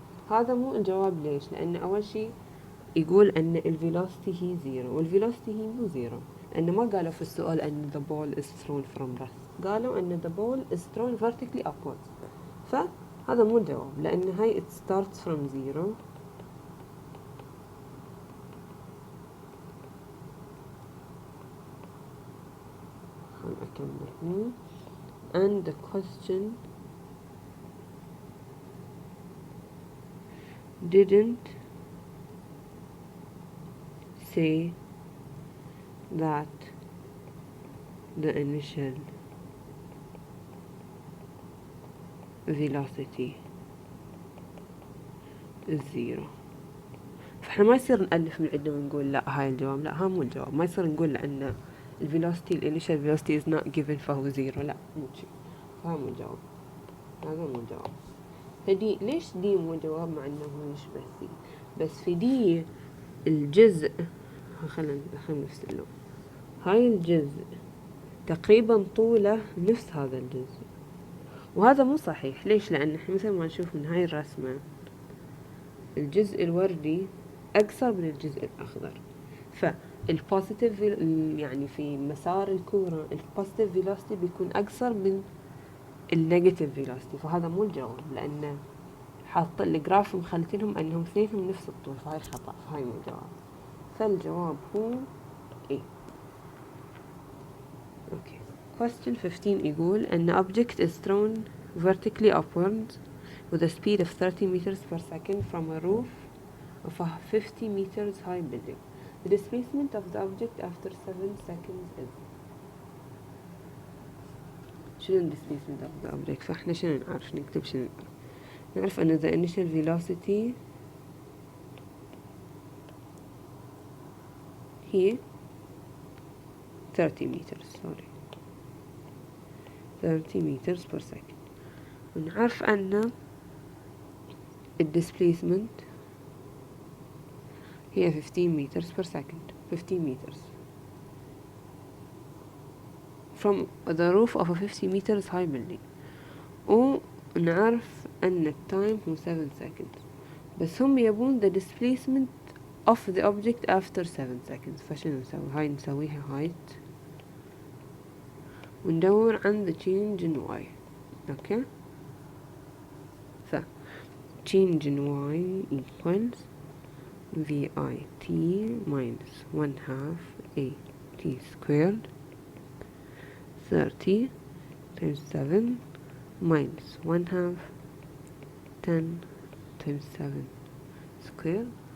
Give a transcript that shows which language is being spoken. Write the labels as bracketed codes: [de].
[ar] هذا مو الجواب، ليش؟ لأن أول شي يقول أن الفيلوسيتي هي زيرو، والفيلوسيتي هي مو زيرو، لأن ما قالوا في السؤال أن [en] the ball is thrown from rest، [ar] قالوا أن [en] the ball is thrown vertically upwards، [ar] فهذا مو الجواب، لأن هاي [en] it starts from zero [ar] خل أكمل هني. [en] and the question didn't say that the initial velocity is zero. [ar] فاحنا ما يصير نألف من عندنا ونقول لا هاي الجواب، لا ها مو الجواب، ما يصير نقول لأن الفيلوسيتي الانيشال [en] velocity is not given [ar] فهو زيرو، لا مو شي، فهذا مو الجواب، هذا مو الجواب. فدي ليش دي مو جواب مع انه يشبه سي؟ بس في دي الجزء، خلنا نفس اللون، هاي الجزء تقريبا طوله نفس هذا الجزء، وهذا مو صحيح. ليش؟ لأن احنا مثل ما نشوف من هاي الرسمة الجزء الوردي أقصر من الجزء الأخضر، فالبوزيتيف يعني في مسار الكورة البوزيتيف فيلوسيتي بيكون أقصر من النيجاتيف فيلوسيتي، فهذا مو الجواب، لأن حاط الجراف مخلتينهم أنهم اثنينهم نفس الطول، فهاي خطأ، فهاي مو الجواب. فالجواب هو إيه. أوكي. [en] Question 15 [ar] يقول أن [en] object is thrown vertically upwards with a speed of 30 meters per second from a roof of a 50 meters high building. The displacement of the object after 7 seconds is. [ar] شنو [en] displacement of the object. [ar] فاحنا شنو نعرف نكتب شنو نعرف أن [en] the initial velocity [ar] هي [en] 30 meters 30 meters per second. [ar] ونعرف أن [en] displacement [ar] هي [en] 15 meters per second 15 meters from the roof of a 50 meters high building. [ar] ونعرف أن التايم هو [en] 7 seconds [ar] بس هم يبون [en] the displacement of the object after 7 seconds. [ar] فشنو نسوي؟ هاي نسويها height وندور عن [en] the change in y. [ar] اوكي ف [en] change in y equals VIT minus 1/2 AT squared 30 times 7 minus 1/2 10 times 7 square.